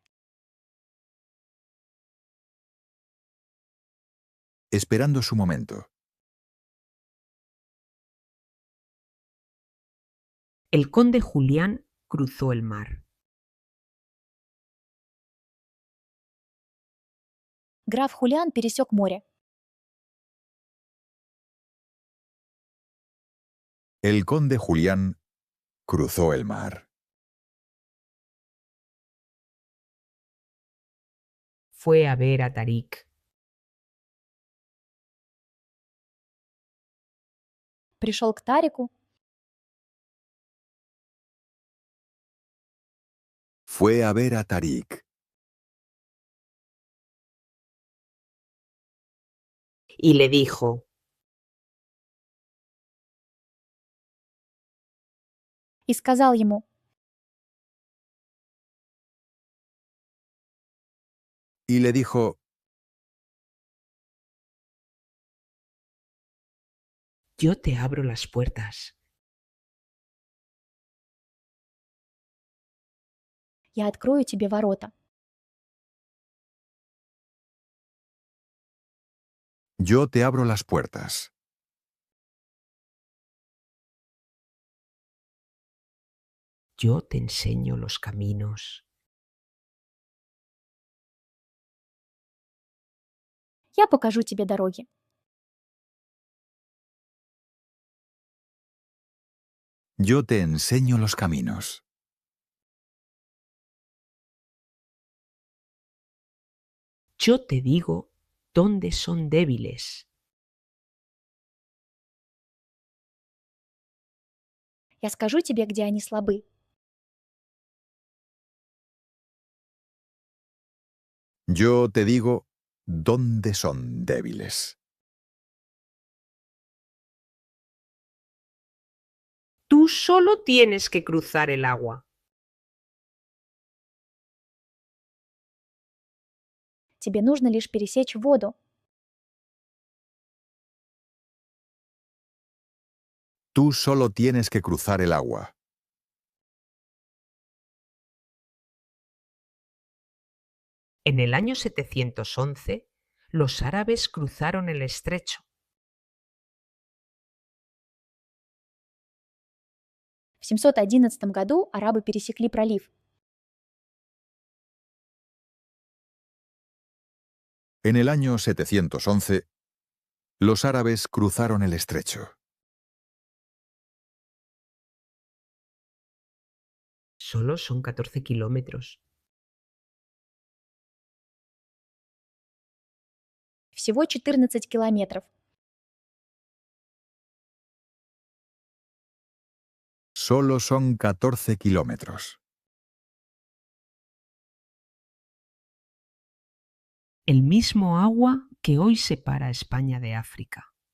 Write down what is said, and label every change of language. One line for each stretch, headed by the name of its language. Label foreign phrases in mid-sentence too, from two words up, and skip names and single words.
Spanish: Esperando su momento. El conde Julián cruzó el mar.
Russian: Граф Хулиан пересек море.
Spanish: El conde Julián cruzó el mar. Fue a ver a Tariq.
Russian: Пришел к Тарику.
Spanish: Fue a ver a Tariq. y le dijo:
Russian: И сказал ему:
Spanish: Y le dijo: yo te abro las puertas.
Russian: «Я открою тебе ворота.
Spanish: Yo te abro las puertas. Yo te enseño los caminos.
Russian: Я покажу тебе дороги.
Spanish: Yo te enseño los caminos. Yo te digo dónde son débiles.
Russian: Я скажу тебе, где они слабы.
Spanish: Yo te digo dónde son débiles. Tú solo tienes que cruzar el agua.
Russian: Тебе нужно лишь пересечь воду.
Spanish: Tú solo tienes que cruzar el agua. En el año 711, los árabes cruzaron el estrecho.
Russian: В 711 году арабы пересекли пролив.
Spanish: En el año 711, los árabes cruzaron el estrecho. Solo son 14 kilómetros.
Russian: Всего 14 километров.
Spanish: Solo son 14 kilómetros. El mismo agua que hoy separa a España de África.